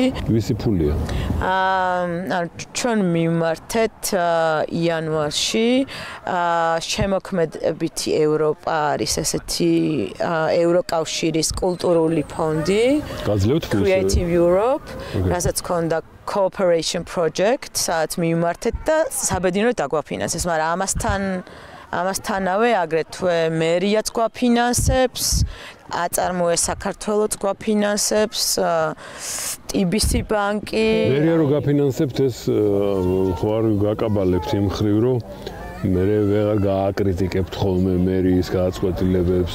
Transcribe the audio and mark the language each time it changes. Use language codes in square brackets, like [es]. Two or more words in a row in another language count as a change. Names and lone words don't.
[ka] ვისი ფულია? ჩვენ მიმართეთ იანვარში შემოქმედებითი ევროპა არის ესეთი ევროკავშირის კულტურული ფონდი. გაძლევთ ფულს? Creative Europe, რასაც ქონდა [en] cooperation project, [ka] სადაც მიმართეთ და საბედნიეროდ დაგვაფინანსეს, მაგრამ ამასთანავე აგრეთვე მერიაც გვაფინანსებს, აწარმოეს საქართველოც გვაფინანსებს, TBC ბანკი. მერია რო გაფინანსებთ ეს ხო არ გაკაბალებთ იმ ხრივ რომ მე ვეღარ გააკრიტიკებთ ხოლმე მერიის გადაწყვეტილებებს.